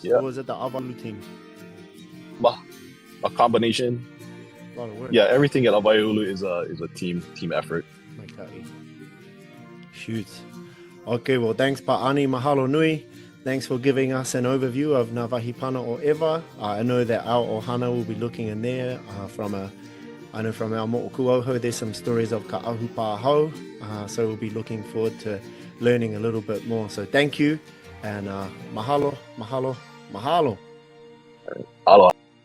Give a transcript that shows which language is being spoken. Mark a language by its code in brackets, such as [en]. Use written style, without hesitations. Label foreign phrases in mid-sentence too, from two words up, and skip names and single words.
[en] Yeah. Or was it the Avalu team? A combination. A lot of work. Yeah, everything at Avaiulu is a team effort. Okay. Shoot. Okay, well, thanks, Pa'ani. [haw] Mahalo nui. [en] Thanks for giving us an overview of Nā Wahi Pana o ʻEwa. I know that our ohana will be looking in there I know from our mo'okuauhou, there's some stories of [haw] ka ahupua'a hau. [en] So we'll be looking forward to learning a little bit more. So thank you, and [haw] mahalo, mahalo, mahalo. [en] Aloha.